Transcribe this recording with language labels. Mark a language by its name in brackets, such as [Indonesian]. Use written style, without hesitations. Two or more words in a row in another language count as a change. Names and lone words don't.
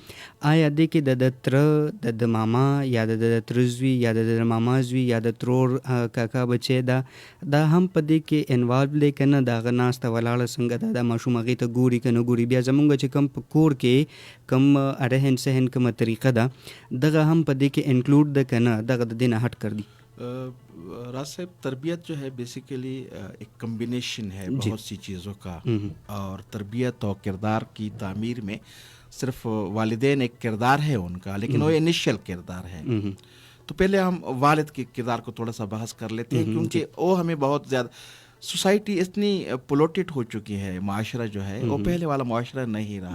[Pashto] آیا دې کې د تره د ماما یا د تره زوی یا د ماما زوی یا د ترور کاکا بچی دا هم په دې کې انوالو دی که نه؟ د هغه ناسته ولاړه څنګه ده، دا ماشوم هغې ته ګوري که نه ګوري؟ بیا زمونږ چې کوم په کور کې کوم رهن سهن کومه طریقه ده دغه هم په دې کې انکلوډ ده که نه دغه د دې نه [Urdu] ہٹ کر [Pashto] دی؟ [Urdu] راز صاحب تربیت جو ہے بیسیکلی ایک کمبینیشن ہے بہت سی چیزوں کا، اور تربیت اور کردار کی تعمیر میں صرف والدین ایک کردار ہے ان کا، لیکن وہ انیشیل کردار ہے. تو پہلے ہم والد کے کردار کو تھوڑا سا بحث کر لیتے ہیں، کیونکہ وہ ہمیں بہت زیادہ سوسائٹی اتنی پولوٹیڈ ہو چکی ہے، معاشرہ جو ہے وہ پہلے والا معاشرہ نہیں رہا.